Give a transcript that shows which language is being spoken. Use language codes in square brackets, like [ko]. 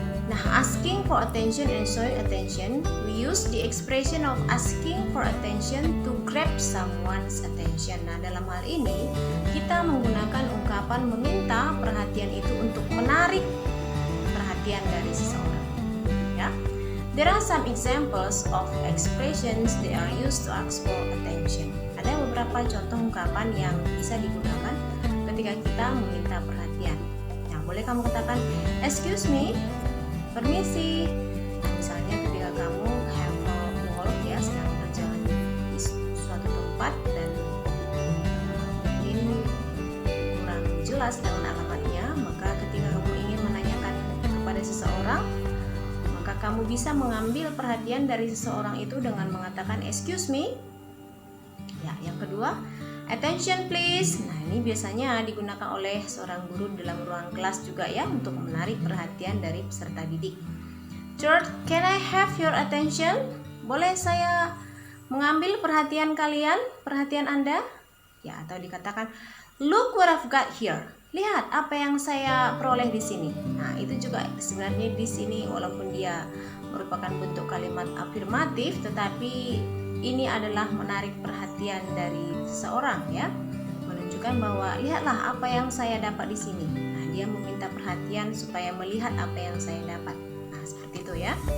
[en] Nah, asking for attention and showing attention, we use the expression of asking for attention to grab someone's attention. [id] Nah, dalam hal ini kita menggunakan ungkapan meminta perhatian itu untuk menarik perhatian dari seseorang. [en] Ya, there are some examples of expressions that are used to ask for attention. [id] Ada beberapa contoh ungkapan yang bisa digunakan ketika kita meminta perhatian. Nah, boleh kamu katakan, [en] excuse me, [id] permisi. Nah, misalnya ketika kamu [en] have a walk [id] ya, sedang berjalan di suatu tempat dan mungkin kurang jelas dengan alamatnya, maka ketika kamu ingin menanyakan kepada seseorang, maka kamu bisa mengambil perhatian dari seseorang itu dengan mengatakan [en] excuse me. [id] Ya, yang kedua, [en] attention please. [id] Nah, ini biasanya digunakan oleh seorang guru dalam ruang kelas juga ya, untuk menarik perhatian dari peserta didik. [en] Third, can I have your attention? [id] Boleh saya mengambil perhatian kalian, perhatian Anda? [en] Ya, [id] atau dikatakan [en] look what I've got here. [id] Lihat apa yang saya peroleh di sini. Nah, itu juga sebenarnya di sini walaupun dia merupakan bentuk kalimat afirmatif, tetapi ini adalah menarik perhatian dari seseorang ya, menunjukkan bahwa lihatlah apa yang saya dapat di sini. Nah, dia meminta perhatian supaya melihat apa yang saya dapat. Nah, seperti itu ya.